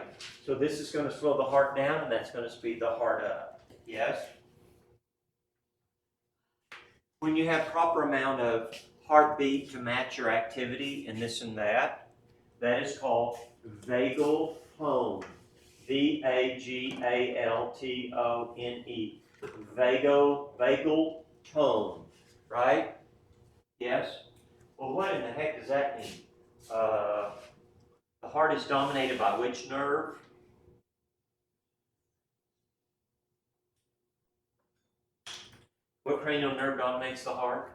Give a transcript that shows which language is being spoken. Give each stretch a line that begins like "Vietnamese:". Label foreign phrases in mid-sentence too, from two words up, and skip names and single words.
English: So this is going to slow the heart down, and that's going to speed the heart up. Yes? When you have proper amount of heartbeat to match your activity and this and that, that is called vagal tone. V-A-G-A-L-T-O-N-E. Vagal tone. Right? Yes? Well, what in the heck does that mean? The heart is dominated by which nerve? What cranial nerve dominates the heart?